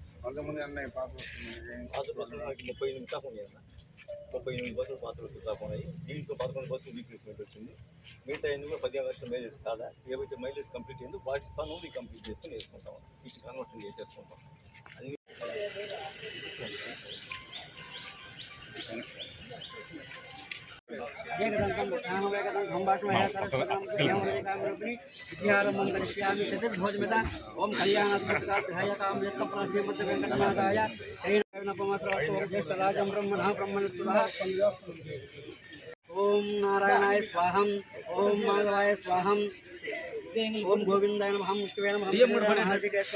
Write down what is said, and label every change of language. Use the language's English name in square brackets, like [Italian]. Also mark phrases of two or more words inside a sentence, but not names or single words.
[Telugu] పాత బస్సులు మనకి 38 దాకా ఉన్నాయి అన్న, 38 బస్సులు పాత బస్సులు దాకా ఉన్నాయి. దీంట్లో 11 బస్సులు రీప్లేస్మెంట్ వచ్చింది. మిగతా ఎన్ని కూడా 15 లక్షల మైలేజ్ కాదా, ఏవైతే మైలేజ్ కంప్లీట్ అయిందో వాటి స్థానంలో రీకంప్లీట్ చేసుకుని వేసుకుంటాం, ఇటు కన్వర్షన్ చేసేసుకుంటాం. అన్ని [Sanskrit] ओम ज्येष्ठराजं ब्रह्मणः ब्रह्मणस्पतः ओम नारायणाय स्वाहं ओम माधवाय स्वाहं ओम गोविंदाय नमः विष्णुवे नमः हरिकेश्वराय